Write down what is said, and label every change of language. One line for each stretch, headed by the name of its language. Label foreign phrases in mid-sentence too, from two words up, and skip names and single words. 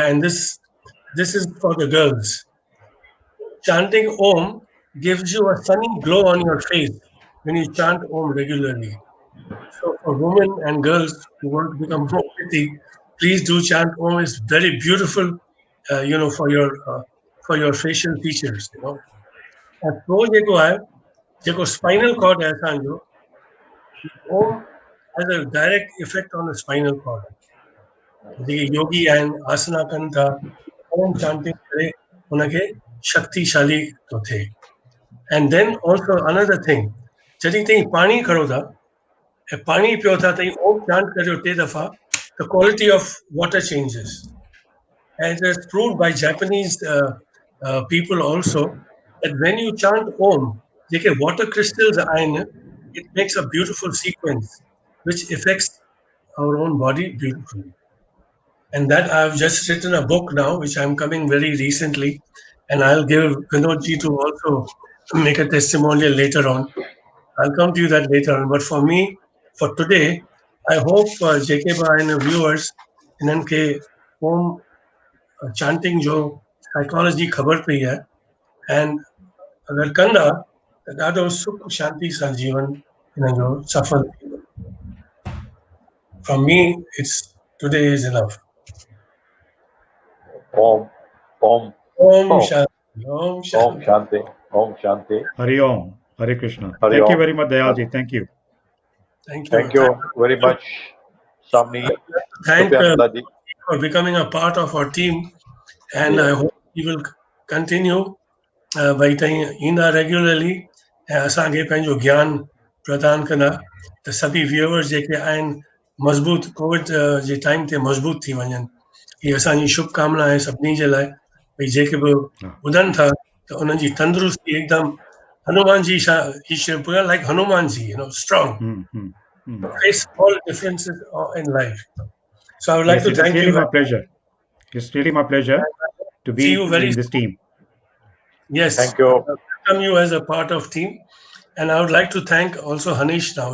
English: And this is for the girls. Chanting Om gives you a sunny glow on your face when you chant Om regularly. So for women and girls who want to become more pretty, please do chant Om. It's very beautiful, for your facial features. And so जेको spinal cord
Sindhi: है असांजो,
English: Om has a direct effect on the spinal cord.
Sindhi: जेके योगी आहिनि आसना कनि था ओम chanting करे उनखे शक्तिशाली थो थिए.
English: And then also another thing,
Sindhi: जॾहिं ताईं पाणी खणो था ऐं पाणी पियो था ताईं ओम chant करियो 3 दफ़ा,
English: the quality of water changes. And it's proved by Japanese people also that when you chant Om, जेके water crystals आहिनि, it makes a beautiful sequence which affects our own body beautifully. And that I've just written a book now, which I'm coming very recently, and I'll give Vinodji to also make a testimonial later on. I'll come to you that later on. But for me, for today, I hope JK and the viewers,
Sindhi: इन्हनि खे Om chanting जो psychology ख़बर पई है, and अगर कंदा त ॾाढो सुख शांति सां जीवन इन्हनि जो सफल थींदो.
English: From me, it's today is enough. Om, Om, Om Om, Shanti, Om Om Shanti. Shanti, Om Shanti. Hari Om, Hare Krishna. Hari Thank you Om. very much, Dayalji. Thank you. Thank you. Thank you very much, Samni Thank Supyananda ji. for becoming a part of our team, and I Yes. hope you will continue by
Sindhi: ईंदा regularly ऐं असांखे पंहिंजो ज्ञान प्रदान कंदा त सभी व्यूअर्स जेके आहिनि मज़बूत कोविड जे टाइम ते मज़बूत थी वञनि. हीअ असांजी शुभकामना आहे सभिनी जे लाइ भई जेके बि ॿुधनि था त उन्हनि जी तंदुरुस्ती एकदमि हनुमान जी
English: he should be like Hanuman ji, strong. Face all differences in life. So I would like Yes, to it is thank really you. my pleasure. It's really my pleasure to See be you very in this soon. team. Yes. Thank you. Welcome you as a part of team. And I would like to thank also Hanish now.